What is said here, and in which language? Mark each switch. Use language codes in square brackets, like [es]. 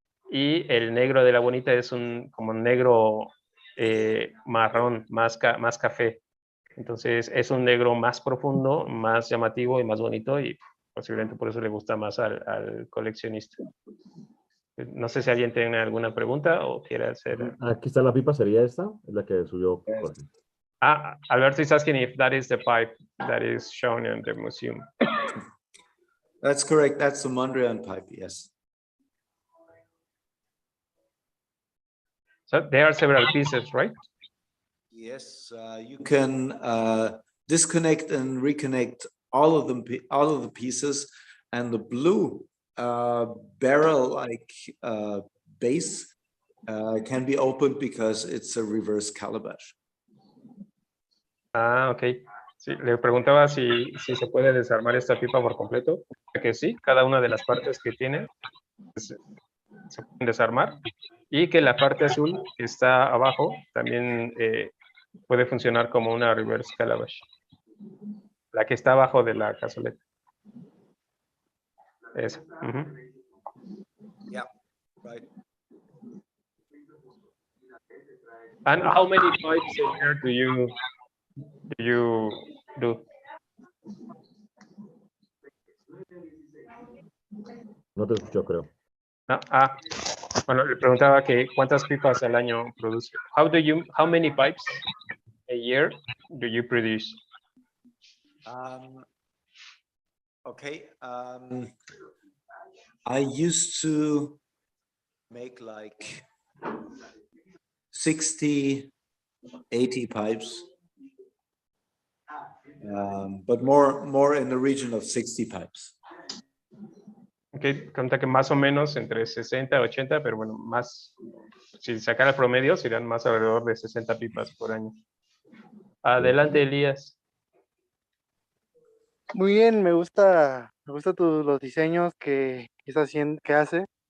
[es] Y el negro de la bonita es como un negro marrón, más café. Entonces es un negro más profundo, más llamativo y más bonito, y posiblemente por eso le gusta más al coleccionista. No sé si alguien tiene alguna pregunta o quiere hacer. Aquí está la pipa, ¿sería esta? Es la que subió Jorge. [en] Alberto is asking if that is the pipe that is shown in the museum. That's correct. That's the Mondrian pipe, yes. So there are several pieces, right? Yes, you can disconnect and reconnect all of them, all of the pieces, and the blue barrel-like base can be opened because it's a reverse calabash. Ok. [es] Sí, le preguntaba si se puede desarmar esta pipa por completo. Que sí, cada una de las partes que tiene se pueden desarmar, y que la parte azul que está abajo también puede funcionar como una reverse calabash. La que está abajo de la cazoleta. Esa. [en] Yeah, right. And how many pipes a year do you do? [es] No te escucho, creo. Bueno, le preguntaba que cuántas pipas al año produce. [en] How many pipes a year do you produce? Okay. I used to make like 60 80 pipes, but more in the region of 60 pipes. [es] Ok, cuenta que más o menos entre 60 y 80, pero bueno, más, si sacara el promedio, serían más alrededor de 60 pipas por año. Adelante, Elías. Muy bien, me gusta los diseños que está haciendo, que hace.